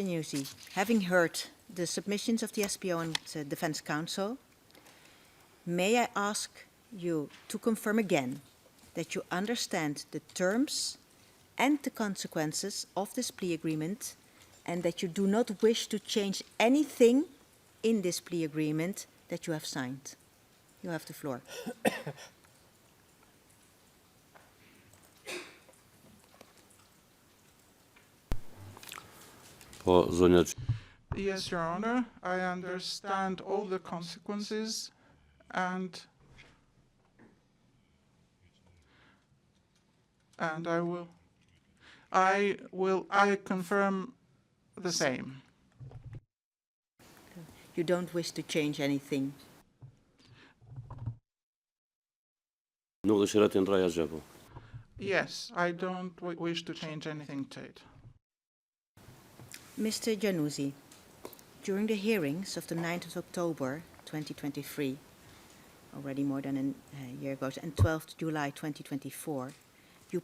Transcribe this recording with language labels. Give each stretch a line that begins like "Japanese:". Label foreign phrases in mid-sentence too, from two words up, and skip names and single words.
English: Januzi, having heard the submissions of the SPO and Defense Counsel, may I ask you to confirm again that you understand the terms and the consequences of this plea agreement and that you do not wish to change anything in this plea agreement that you have signed? You have the floor.
Albanian: Po zonja.
English: Yes, Your Honor, I understand all the consequences, and I confirm the same. You don't wish to change anything.
Albanian: Nuk dëshira të ndroj asgjë po.
English: Yes, I don't wish to change anything to it. Mr. Januzi, during the hearings of the 9th of October 2023, already more than a year ago, and 12th July 2024, you